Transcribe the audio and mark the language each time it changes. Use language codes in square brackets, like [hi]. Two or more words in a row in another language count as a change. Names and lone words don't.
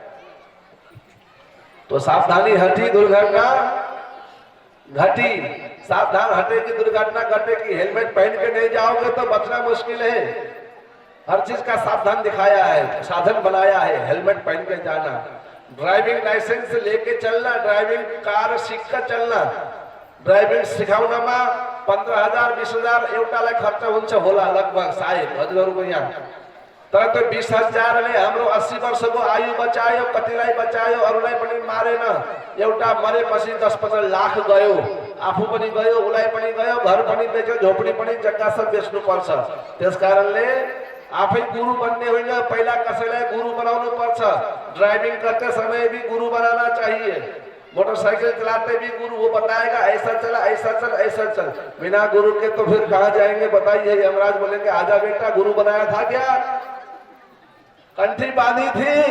[hi] तो सावधानी हटी दुर्घटना घटी, सावधान हटेगी दुर्घटना घटेगी। हेलमेट पहन के नहीं जाओगे तो बचना मुश्किल है। हर चीज का सावधान दिखाया है, साधन बनाया है, हेलमेट पहन के जाना, ड्राइविंग लाइसेंस लेके चलना, ड्राइविंग कार सीख कर चलना। [ne] ड्राइविंग सिखाउनमा 15,000 20,000 एउटालाई खर्च हुन्छ होला लगभग, सायद हजुरहरूको यहाँ। तर त्यो 20,000 ले हाम्रो 80 वर्षको आयु बचायो, कतिलाई बचायो, अरूलाई पनि मारेन। एउटा मरेपछि 10-15 लाख गयो, आफू पनि गयो, उलाई पनि गयो, घर पनि बेच्यो, झोपडी पनि जग्गा सब बेच्नु पर्छ। त्यसकारणले आफै गुरु बनने होइन, पहिला कसैलाई गुरु बनाउनु पर्छ। [hi] ड्राइविंग करते समय भी गुरु बनाना चाहिए, मोटरसाइकिल चलाते भी गुरु वो बताएगा ऐसा चला, ऐसा चल, ऐसा चल। बिना गुरु के तो फिर कहाँ जाएंगे बताइए। यमराज बोलेंगे आजा बेटा, गुरु बनाया था क्या, कंठी बांधी थी?